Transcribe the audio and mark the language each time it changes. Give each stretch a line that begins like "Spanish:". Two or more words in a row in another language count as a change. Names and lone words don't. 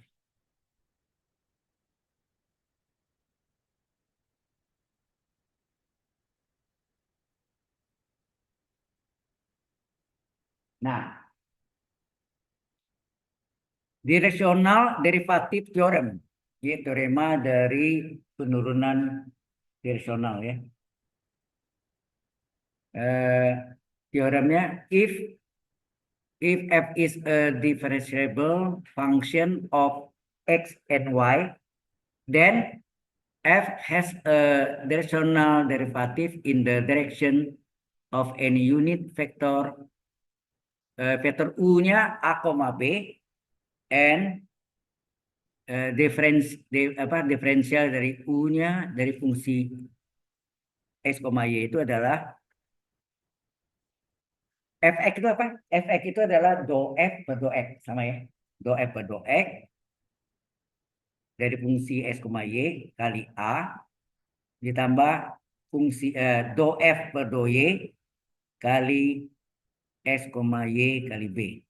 English: Nah, directional derivative theorem.
Indonesian: Ini teorema dari penurunan directional ya. Teoremnya
English: if f is a differentiable function of x and y, then f has a directional derivative in the direction of any unit vector vector
Indonesian: u-nya
English: a, b and
Indonesian: diferensial dari u-nya dari fungsi x, y itu adalah fx itu apa? Fx itu adalah do f per do x sama ya. Do f per do x dari fungsi x, y kali a ditambah fungsi do f per do y kali x, y kali b.